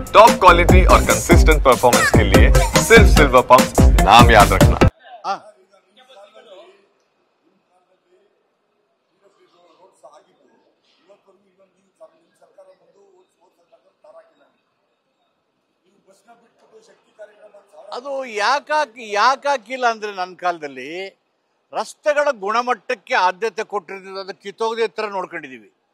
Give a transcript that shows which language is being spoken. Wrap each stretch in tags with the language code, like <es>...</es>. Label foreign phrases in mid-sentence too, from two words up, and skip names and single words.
<en>top quality</en> <hi>और</hi> <en>consistent performance</en> <hi>के लिए सिर्फ सिल्वर पंप नाम याद रखना।</hi> <kn>ಅದು ಯಾಕಾಗಿಲ್ಲ ಅಂದ್ರೆ ನನ್ನ ಕಾಲದಲ್ಲಿ ರಸ್ತೆಗಳ ಗುಣಮಟ್ಟಕ್ಕೆ ಆದ್ಯತೆ ಕೊಟ್ಟಿರೋದು ಅದು ಕಿತ್ತೋಗದೆ ತರ ನೋಡ್ಕೊಂಡಿದೀವಿ.</kn>